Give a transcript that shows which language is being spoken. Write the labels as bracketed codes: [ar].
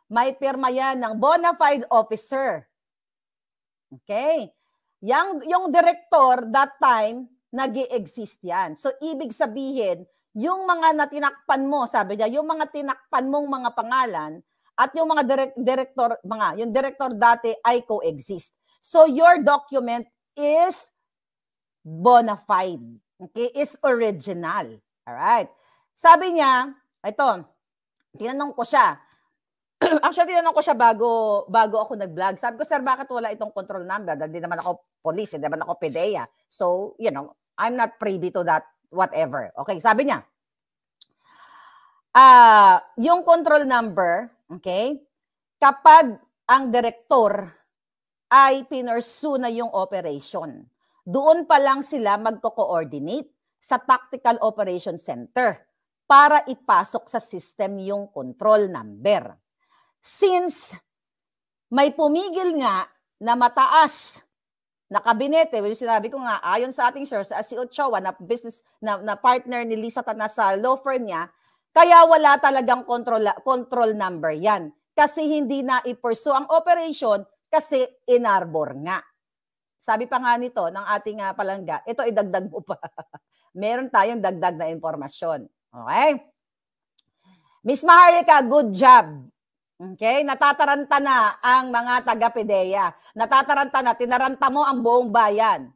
[tl] May pirma yan ng bona fide officer. Okay? Yung director, [en] that time, [tl] nag-i-exist yan. So, ibig sabihin, yung mga natinakpan mo, sabi niya, yung mga tinakpan mong mga pangalan, at yung mga yung director dati ay coexist. [en] So, your document is bona fide. Okay? Is original. Alright? [tl] Sabi niya, ito, tinanong ko siya. Actually, tinanong ko siya bago ako nag-vlog. Sabi ko, sir, bakit wala itong control number? Hindi naman ako police, hindi naman ako PIDEA. [en] So, I'm not privy to that whatever. [tl] Okay, sabi niya, yung control number, okay, kapag ang direktor ay pinursue na yung operation, doon pa lang sila magko-coordinate sa Tactical Operation Center para ipasok sa system yung control number. Since may pumigil nga na mataas na kabinete, sinabi ko nga, ayon sa ating source, si Ochoa na business na partner ni Lisa Tana sa law firm niya, kaya wala talagang control number yan. Kasi hindi na i-pursue ang operation kasi inarbor nga. Sabi pa nga nito ng ating palangga, ito idagdag mo pa. Meron tayong dagdag na impormasyon. Okay? [en] Miss Maharlika, good job. Okay? [tl] Natataranta na ang mga taga-PIDEA. Natataranta na, tinaranta mo ang buong bayan.